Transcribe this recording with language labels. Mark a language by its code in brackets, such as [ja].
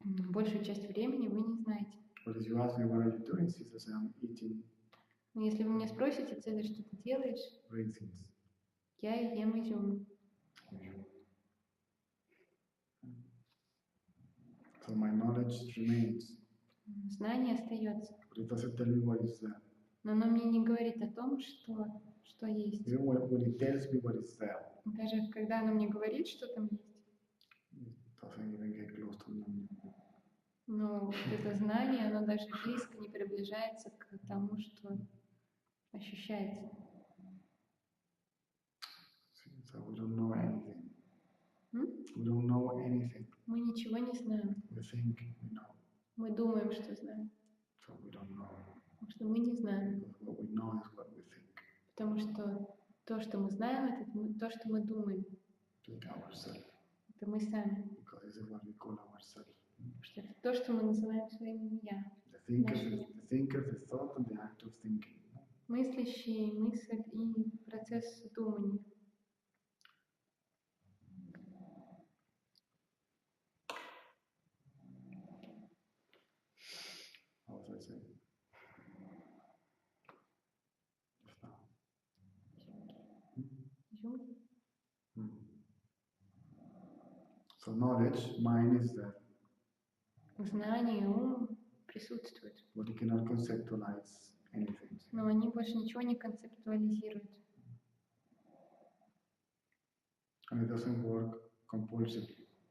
[ru] большую часть времени вы не знаете. [en] But if you ask me, what are you doing, Caesar, say, I'm eating [ru] Но если вы меня спросите, Цезарь, что ты делаешь, [en] raisins. [ru] я ем изюм. [en] So my knowledge remains, [ru] Знание остается. [en] but it doesn't tell me what is there. [ru] Но оно мне не говорит о том, что есть. [en] Even when it tells me what is there, [ru] Даже когда оно мне говорит, что там есть, [en] it doesn't even get close to knowing. [ru] но вот это знание, оно даже близко не приближается к тому, что ощущается. [en] So we don't know anything. М? We don't know anything. [ru] Мы ничего не знаем. [en] We think we know. [ru] Мы думаем, что знаем. [en] So we don't know. [ru] Потому что мы не знаем. [en] Because what we know is what we think. [ru] Потому что то, что мы знаем, это то, что мы думаем. [en] Like ourselves. [ru] Это мы сами. [en] Because this is what we call ourselves. [ru] Потому что это то, что мы называем своим «я». [en] The thinker, the thought, and the act of thinking. [ru] Мыслящий, мысль и процесс думания. [en] How was I saying? Just now. [ru] Изюмки. [en] So knowledge, mind is there, [ru] Знание, ум присутствуют. [en] but you cannot conceptualize anything. [ru] Но они больше ничего не концептуализируют. [en] And it doesn't work compulsively